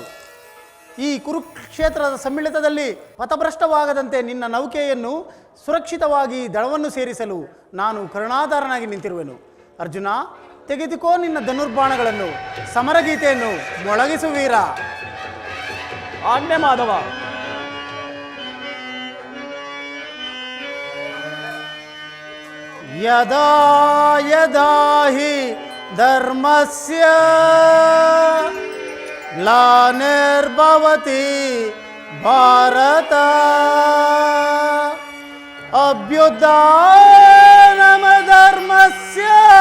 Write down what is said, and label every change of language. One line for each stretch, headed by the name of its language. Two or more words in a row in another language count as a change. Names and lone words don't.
Kannada: ಈ ಕುರುಕ್ಷೇತ್ರದ ಸಮ್ಮಿಳಿತದಲ್ಲಿ ಪಥಭ್ರಷ್ಟವಾಗದಂತೆ ನಿನ್ನ ನೌಕೆಯನ್ನು ಸುರಕ್ಷಿತವಾಗಿ ದಳವನ್ನು ಸೇರಿಸಲು ನಾನು ಕರುಣಾಧಾರನಾಗಿ ನಿಂತಿರುವೆನು. ಅರ್ಜುನ, ತೆಗೆದುಕೋ ನಿನ್ನ ಧನುರ್ಬಾಣಗಳನ್ನು, ಸಮರಗೀತೆಯನ್ನು ಮೊಳಗಿಸು ವೀರ. ಆಜ್ಞೆ ಮಾಧವ.
Sanskrit: ಯದಾ ಯದಾ ಹಿ ಧರ್ಮಸ್ಯ ಗ್ಲಾನಿರ್ಭವತಿ ಭಾರತ ಅಭ್ಯುತ್ಥಾನಮಧರ್ಮಸ್ಯ